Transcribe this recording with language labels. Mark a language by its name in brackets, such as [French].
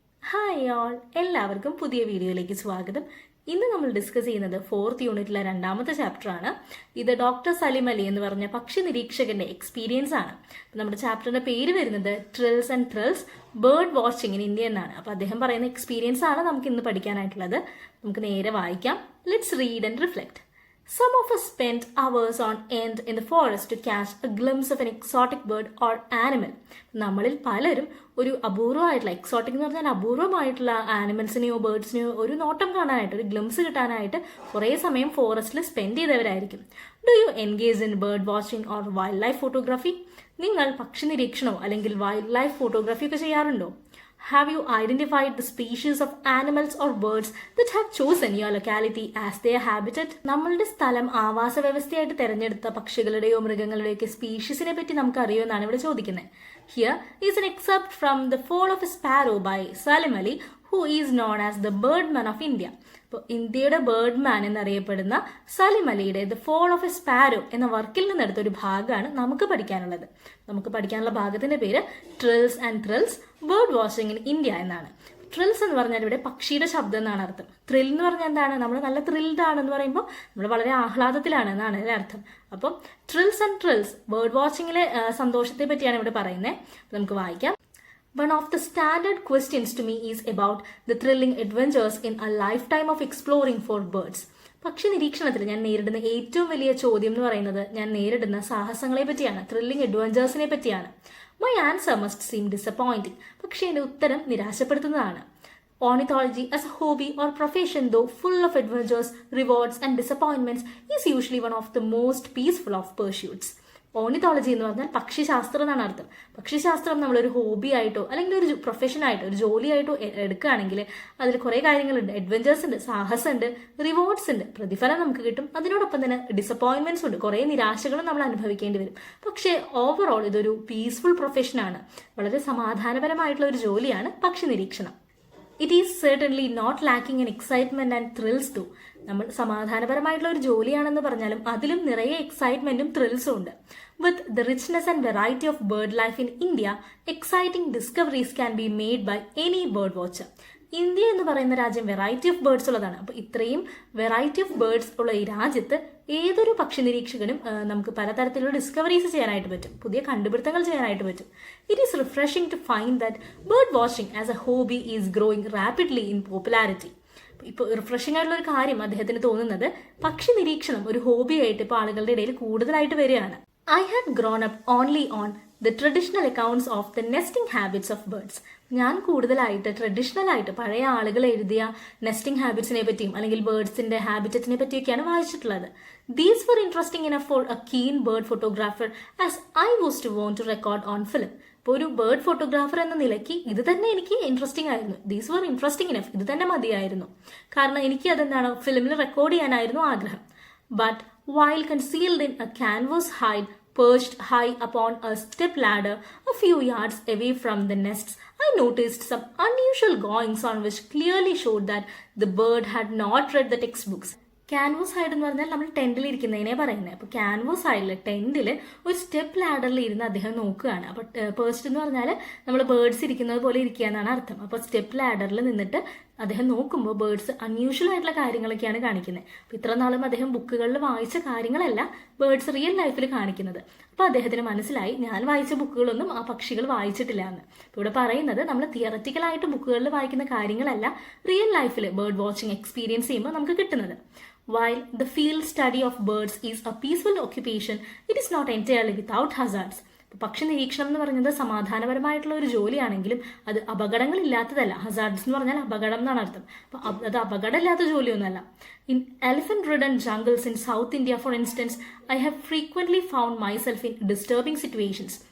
[Malayalam] Hi all, എല്ലാവർക്കും പുതിയ വീഡിയോയിലേക്ക് സ്വാഗതം. ഇന്ന് നമ്മൾ ഡിസ്കസ് ചെയ്യുന്നത് 4th യൂണിറ്റിലെ രണ്ടാമത്തെ ചാപ്റ്റർ ആണ്. ഇത് ഡോക്ടർ സലിം അലി എന്ന് പറഞ്ഞ പക്ഷി നിരീക്ഷകന്റെ എക്സ്പീരിയൻസ് ആണ്. നമ്മുടെ ചാപ്റ്ററിന്റെ പേര് വരുന്നത് trills and thrills bird watching in India എന്നാണ്. അപ്പോൾ അദ്ദേഹം പറയുന്ന എക്സ്പീരിയൻസ് ആണ് നമുക്ക് ഇന്ന് പഠിക്കാനായിട്ടുള്ളത്. നമുക്ക് നേരെ വായിക്കാം. [English] Let's read and reflect. Some of us spent hours on end in the forest to catch a glimpse of an exotic bird or animal. [Malayalam] നമ്മളിൽ പലരും ഒരു അപൂർവമായിട്ടുള്ള എക്സോട്ടിക് എന്ന് പറഞ്ഞാൽ അപൂർവമായിട്ടുള്ള ആനിമൽസിനെയോ ബേർഡ്സിനെയോ ഒരു നോട്ടം കാണാനായിട്ട്, ഒരു ഗ്ലിംസ് കിട്ടാനായിട്ട് കുറേ സമയം ഫോറസ്റ്റിൽ spend ചെയ്തവരായിരിക്കും. [English] Do you engage in bird watching or wildlife photography? [Malayalam] നിങ്ങൾ പക്ഷി നിരീക്ഷണമോ അല്ലെങ്കിൽ വൈൽഡ് ലൈഫ് ഫോട്ടോഗ്രാഫി ഒക്കെ ചെയ്യാറുണ്ടോ? [English] Have you identified the species of animals or birds that have chosen your locality as their habitat? [Malayalam] നമ്മളുടെ സ്ഥലം ആവാസ വ്യവസ്ഥയായിട്ട് തിരഞ്ഞെടുത്ത പക്ഷികളുടെയോ മൃഗങ്ങളുടെയോ സ്പീഷീസിനെ പറ്റി നമുക്ക് അറിയുമെന്നാണ് ഇവിടെ ചോദിക്കുന്നത്. [English] Here is an excerpt from The Fall of a Sparrow by Salim Ali, who is known as the Birdman of India. [Malayalam] അപ്പോൾ ഇന്ത്യയുടെ ബേർഡ്മാൻ എന്നറിയപ്പെടുന്ന സലിം അലിയുടെ the fall of A sparrow എന്ന വർക്കിൽ നിന്നെടുത്ത ഒരു ഭാഗമാണ് നമുക്ക് പഠിക്കാനുള്ളത്. നമുക്ക് പഠിക്കാനുള്ള ഭാഗത്തിന്റെ പേര് trills and thrills bird watching in India എന്നാണ്. ട്രിൽസ് എന്ന് പറഞ്ഞാൽ ഇവിടെ പക്ഷിയുടെ ശബ്ദം എന്നാണ് അർത്ഥം. ത്രിൽ എന്ന് പറഞ്ഞാൽ എന്താണ്? നമ്മൾ നല്ല ത്രിൽഡ് ആണെന്ന് പറയുമ്പോൾ നമ്മൾ വളരെ ആഹ്ലാദത്തിലാണ് എന്നാണ് ഇതിന്റെ അർത്ഥം. അപ്പം ട്രിൽസ് ആൻഡ് ത്രിൽസ് ബേർഡ് വാച്ചിങ്ങിലെ സന്തോഷത്തെ പറ്റിയാണ് ഇവിടെ പറയുന്നത്. നമുക്ക് വായിക്കാം. [English] One of the standard questions to me is about the thrilling adventures in a lifetime of exploring for birds. [Malayalam] പക്ഷി നിരീക്ഷണത്തിൽ ഞാൻ നേരിടുന്ന ഏറ്റവും വലിയ ചോദ്യം എന്ന് പറയുന്നത് ഞാൻ നേരിടുന്ന സാഹസങ്ങളെ പറ്റിയാണ്, ത്രില്ലിംഗ് അഡ്വഞ്ചേഴ്സിനെ പറ്റിയാണ്. [English] My answer must seem disappointing. [Malayalam] പക്ഷേ എൻ്റെ ഉത്തരം നിരാശപ്പെടുത്തുന്നതാണ്. [English] Ornithology as a hobby or profession, though full of adventures, rewards and disappointments, is usually one of the most peaceful of pursuits. [Malayalam] Ornithology എന്ന് പറഞ്ഞാൽ പക്ഷിശാസ്ത്രം എന്നാണ് അർത്ഥം. പക്ഷിശാസ്ത്രം നമ്മളൊരു ഹോബി ആയിട്ടോ അല്ലെങ്കിൽ ഒരു പ്രൊഫഷനായിട്ടോ ഒരു ജോലിയായിട്ടോ എടുക്കുകയാണെങ്കിൽ അതിൽ കുറേ കാര്യങ്ങളുണ്ട്. അഡ്വഞ്ചേഴ്സ് ഉണ്ട്, സാഹസമുണ്ട്, റിവാർഡ്സ് ഉണ്ട്, പ്രതിഫലം നമുക്ക് കിട്ടും. അതിനോടൊപ്പം തന്നെ ഡിസപ്പോയിൻമെന്റ്സ് ഉണ്ട്, കുറേ നിരാശകളും നമ്മൾ അനുഭവിക്കേണ്ടി വരും. പക്ഷേ ഓവറോൾ ഇതൊരു പീസ്ഫുൾ പ്രൊഫഷനാണ്, വളരെ സമാധാനപരമായിട്ടുള്ള ഒരു ജോലിയാണ് പക്ഷി നിരീക്ഷണം. [English] It is certainly not lacking in excitement and thrills too. [Malayalam] നമ്മൾ സമാധാനപരമായിട്ടുള്ള ഒരു ജോലിയാണെന്ന് പറഞ്ഞാലും അതിലും നിറയെ എക്സൈറ്റ്മെന്റും ത്രിൽസും ഉണ്ട്. [English] With the richness and variety of bird life in India, exciting discoveries can be made by any bird watcher. [Malayalam] India എന്ന് പറയുന്ന രാജ്യം വെറൈറ്റി ഓഫ് ബേർഡ്സ് ഉള്ളതാണ്. അപ്പോൾ ഇത്രയും വെറൈറ്റി ഓഫ് ബേർഡ്സ് ഉള്ള ഈ രാജ്യത്ത് ഏതൊരു പക്ഷി നിരീക്ഷകനും നമുക്ക് പലതരത്തിലുള്ള ഡിസ്കവറീസ് ചെയ്യാനായിട്ട് പറ്റും, പുതിയ കണ്ടുപിടുത്തങ്ങൾ ചെയ്യാനായിട്ട് പറ്റും. [English] It is refreshing to find that bird watching as a hobby is growing rapidly in popularity. [Malayalam] ഇപ്പോൾ റിഫ്രഷിംഗ് ആയിട്ടുള്ള ഒരു കാര്യം അദ്ദേഹത്തിന് തോന്നുന്നത് പക്ഷി നിരീക്ഷണം ഒരു ഹോബിയായിട്ട് ഇപ്പോൾ ആളുകളുടെ ഇടയിൽ കൂടുതലായിട്ട് വരികയാണ്. [English] I had grown up only on the traditional accounts of the nesting habits of birds. [Malayalam] ഞാൻ കൂടുതലായിട്ട് ട്രഡീഷണൽ ആയിട്ട് പഴയ ആളുകൾ എഴുതിയ നെസ്റ്റിംഗ് ഹാബിറ്റ്സിനെ പറ്റിയും അല്ലെങ്കിൽ ബേർഡ്സിന്റെ ഹാബിറ്ററ്റിനെ പറ്റിയൊക്കെയാണ് വായിച്ചിട്ടുള്ളത്. [English] These were interesting enough for a keen bird photographer as I was to want to record on film. [Malayalam] ഇപ്പോൾ ഒരു ബേർഡ് ഫോട്ടോഗ്രാഫർ എന്ന നിലയ്ക്ക് ഇത് തന്നെ എനിക്ക് ഇൻട്രസ്റ്റിംഗ് ആയിരുന്നു. [English] these were interesting enough, [Malayalam] ഇത് തന്നെ മതിയായിരുന്നു. കാരണം എനിക്ക് അതെന്താണ് ഫിലിമിൽ റെക്കോർഡ് ചെയ്യാനായിരുന്നു ആഗ്രഹം. [English] But while concealed in a canvas hide perched high upon a step ladder a few yards away from the nests, I noticed some unusual goings on which clearly showed that the bird had not read the textbooks. [Malayalam] Canvas hide എന്ന് പറഞ്ഞാൽ നമ്മൾ ടെന്റിൽ ഇരിക്കുന്നതിനെ പറയുന്നത്. അപ്പോൾ canvas ഹൈഡിൽ ടെന്റിൽ ഒരു step ലാഡറിൽ ഇരുന്ന് അദ്ദേഹം നോക്കുകയാണ്. അപ്പോൾ പേഴ്സ്റ്റ് എന്ന് പറഞ്ഞാൽ നമ്മൾ ബേർഡ്സ് ഇരിക്കുന്നത് പോലെ ഇരിക്കുക എന്നാണ് അർത്ഥം. അപ്പോൾ സ്റ്റെപ്പ് ലാഡറിൽ നിന്നിട്ട് അദ്ദേഹം നോക്കുമ്പോൾ ബേർഡ്സ് അൺയൂഷ്വൽ ആയിട്ടുള്ള കാര്യങ്ങളൊക്കെയാണ് കാണിക്കുന്നത്. അപ്പോൾ ഇത്ര നാളും അദ്ദേഹം ബുക്കുകളിൽ വായിച്ച കാര്യങ്ങളല്ല ബേർഡ്സ് റിയൽ ലൈഫിൽ കാണിക്കുന്നത്. അപ്പോൾ അദ്ദേഹത്തിന് മനസ്സിലായി ഞാൻ വായിച്ച ബുക്കുകളൊന്നും ആ പക്ഷികൾ വായിച്ചിട്ടില്ല എന്ന്. അപ്പോൾ ഇവിടെ പറയുന്നത് നമ്മൾ തിയററ്റിക്കലായിട്ട് ബുക്കുകളിൽ വായിക്കുന്ന കാര്യങ്ങളല്ല റിയൽ ലൈഫിൽ ബേർഡ് വാച്ചിങ് എക്സ്പീരിയൻസ് ചെയ്യുമ്പോൾ നമുക്ക് കിട്ടുന്നത്. [English] While the field study of birds is a peaceful occupation, it is not entirely without hazards. [Malayalam] പക്ഷി നിരീക്ഷണം എന്ന് പറയുന്നത് സമാധാനപരമായിട്ടുള്ള ഒരു ജോലിയാണെങ്കിലും അത് അപകടങ്ങളില്ലാത്തതല്ല. ഹസാർഡ്സ് എന്ന് പറഞ്ഞാൽ അപകടം എന്നാണ് അർത്ഥം. അപ്പോൾ അത് അപകടമില്ലാത്ത ജോലിയൊന്നുമല്ല. [English] In elephant ridden jungles in south India for instance, I have frequently found myself in disturbing situations.